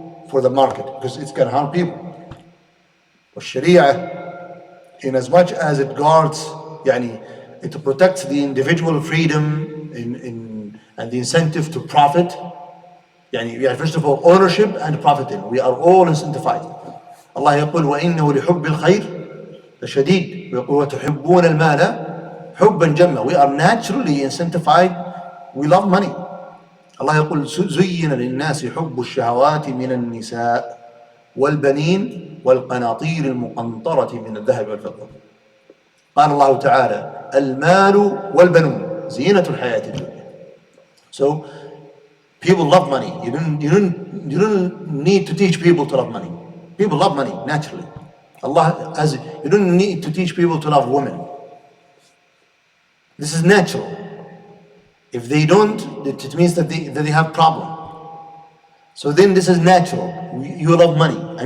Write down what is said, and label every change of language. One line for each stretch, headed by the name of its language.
English: For the market, because it's going to harm people. But Sharia, in as much as it guards, it protects the individual freedom and the incentive to profit. First of all, ownership and profiting. We are all incentivized.
Arabic: Allah يقول وإنه لحب الخير لشديد ويقول وتحبون المال حبا جما.
English: We are naturally incentivized. We love money.
Arabic: Allah يقول زين للناس حب الشهوات من النساء والبنين والقناطير المقنطرة من الذهب والفضة. قال الله تعالى المال والبنون زينة الحياة الدنيا.
English: So people love money. You don't need to teach people to love money. People love money naturally. You don't need to teach people to love women. This is natural. If they don't, it means that they have problem. So then this is natural. You love money.